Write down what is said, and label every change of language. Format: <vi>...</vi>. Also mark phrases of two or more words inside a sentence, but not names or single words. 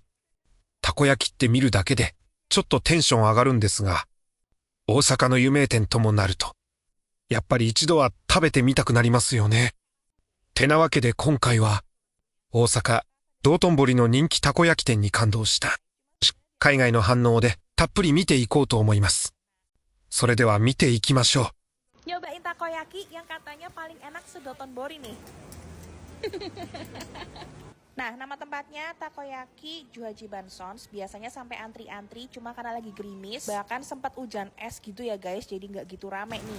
<ja>たこ焼きって見るだけでちょっとテンション上がるんですが、大阪の有名店ともなるとやっぱり一度は食べてみたくなりますよね。てなわけで今回は大阪道頓堀の人気たこ焼き店に感動した海外の反応でたっぷり見ていこうと思います。それでは見ていきましょう。</ja> <id>Nyobain takoyaki yang katanya paling enak se-Dotonbori nih. Nah, nama tempatnya Takoyaki Juhaji Bansons. Biasanya sampai antri-antri, cuma karena lagi gerimis, bahkan sempat hujan es gitu ya guys, jadi nggak gitu rame nih.</id>